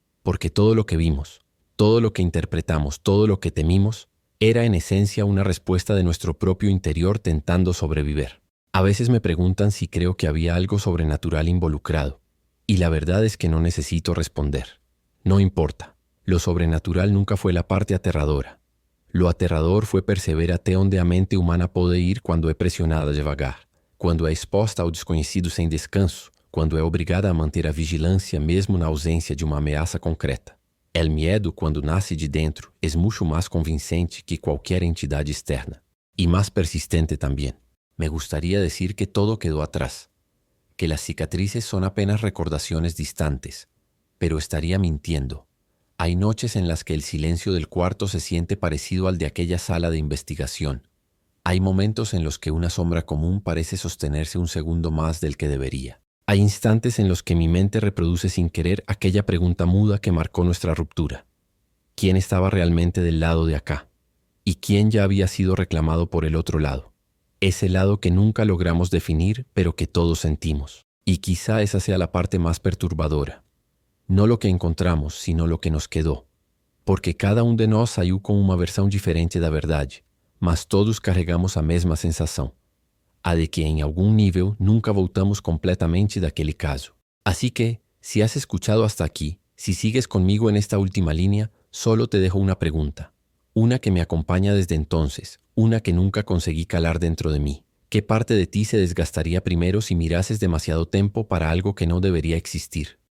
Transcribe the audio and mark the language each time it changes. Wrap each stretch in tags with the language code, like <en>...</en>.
<es>Porque todo lo que vimos, todo lo que interpretamos, todo lo que temimos, era en esencia una respuesta de nuestro propio interior tentando sobrevivir. A veces me preguntan si creo que había algo sobrenatural involucrado. Y la verdad es que no necesito responder. No importa. Lo sobrenatural nunca fue la parte aterradora. Lo aterrador fue</es> <pt>perceber até onde a mente humana pode ir quando é pressionada devagar, quando é exposta ao desconhecido sem descanso, quando é obrigada a manter a vigilância mesmo na ausência de uma ameaça concreta.</pt> <es>El miedo,</es> <pt>quando nasce de dentro,</pt> <es>es mucho más convincente que cualquier entidad externa. Y más persistente también. Me gustaría decir que todo quedó atrás, que las cicatrices son apenas recordaciones distantes, pero estaría mintiendo. Hay noches en las que el silencio del cuarto se siente parecido al de aquella sala de investigación. Hay momentos en los que una sombra común parece sostenerse un segundo más del que debería. Hay instantes en los que mi mente reproduce sin querer aquella pregunta muda que marcó nuestra ruptura. ¿Quién estaba realmente del lado de acá? ¿Y quién ya había sido reclamado por el otro lado? Ese lado que nunca logramos definir, pero que todos sentimos. Y quizá esa sea la parte más perturbadora. No lo que encontramos, sino lo que nos quedó.</es> <pt>Porque cada um de nós saiu com uma versão diferente da verdade, mas todos carregamos a mesma sensação. A de que</pt> <es>en algún</es> <pt>nível nunca voltamos completamente daquele caso.</pt> <es>Así que, si has escuchado hasta aquí, si sigues conmigo en esta última línea, solo te dejo una pregunta. Una que me acompaña desde entonces, una que nunca conseguí calar dentro de mí. ¿Qué parte de ti se desgastaría primero si mirases demasiado tiempo para algo que no debería existir?</es>